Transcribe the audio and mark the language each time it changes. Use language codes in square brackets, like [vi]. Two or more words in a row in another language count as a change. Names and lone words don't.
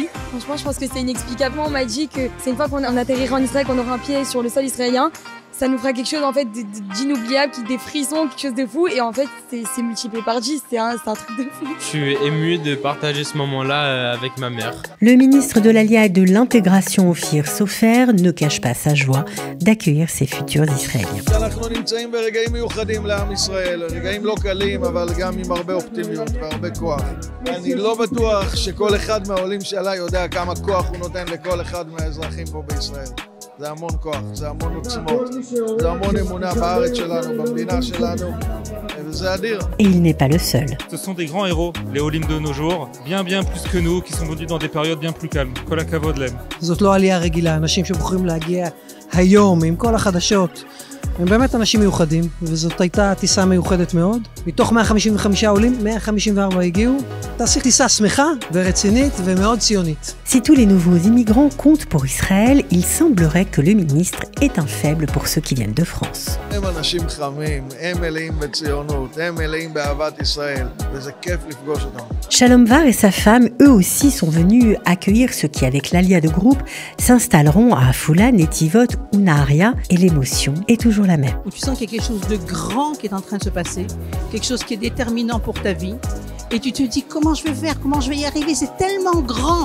[fr] Franchement, je pense que c'est inexplicablement, on m'a dit que c'est une fois qu'on atterrira en Israël, qu'on aura un pied sur le sol israélien, ça nous fera quelque chose en fait d'inoubliable, des frissons, quelque chose de fou, et en fait c'est multiplié par 10, c'est un truc de fou. Je suis ému de partager ce moment-là avec ma mère. Le ministre de l'Alia et de l'Intégration Ophir Sofer ne cache pas sa joie d'accueillir ses futurs Israéliens. [he] אנחנו נמצאים ברגעים מיוחדים לעם ישראל, רגעים לא קלים, אבל גם עם הרבה אופטימיות והרבה כוח. אני לא בטוח שכל אחד מהעולים שעלה יודע כמה כוח הוא נותן לכל אחד מהאזרחים פה בישראל. זה המון כוח, זה המון עוצמות, זה המון אמונה בארץ שלנו, במדינה שלנו, וזה אדיר. [fr] Et il n'est pas le seul. Ce sont des grands héros, les Olim de nos jours, bien plus que nous, qui sont venus dans des périodes bien plus calmes. [he] כל הכבוד להם. זאת לא עלייה רגילה, אנשים שבוחרים להגיע היום עם כל החדשות. הם באמת אנשים מיוחדים, וזאת הייתה טיסה מיוחדת מאוד. מתוך 155 עולים, 154 הגיעו. תעשי טיסה שמחה ורצינית ומאוד ציונית. [fr] Si tous les nouveaux immigrants comptent pour Israël, il semblerait que le ministre est un faible pour ceux qui viennent de France. [he] הם אנשים חמים, הם מלאים בציונות, הם מלאים באהבת ישראל, וזה כיף לפגוש אותם. [fr] Shalom Var et sa femme, eux aussi, sont venus accueillir ceux qui, avec l'Alia de groupe, s'installeront à Afula, Netivot ou Naharia, et l'émotion est toujours la même. Où tu sens qu'il y a quelque chose de grand qui est en train de se passer, quelque chose qui est déterminant pour ta vie, et tu te dis comment je vais faire, comment je vais y arriver, c'est tellement grand.